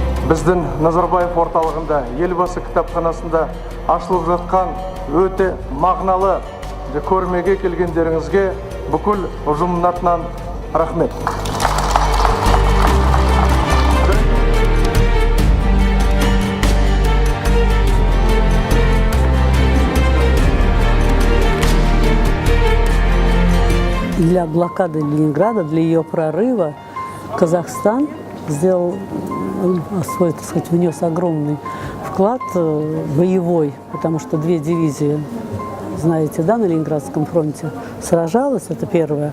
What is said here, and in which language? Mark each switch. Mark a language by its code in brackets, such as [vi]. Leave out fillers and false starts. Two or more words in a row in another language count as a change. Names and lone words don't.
[kk] біздің Назарбаев орталығында, Елбасы кітапханасында ашылып жатқан өте мағыналы көрмеге келгендеріңізге бүкіл ұжымның атынан рахмет. [ru] Для блокады Ленинграда, для ее прорыва Казахстан сделал свой, так сказать, внес огромный вклад боевой, потому что 2 дивизии, знаете, да, на Ленинградском фронте сражалась, это первое.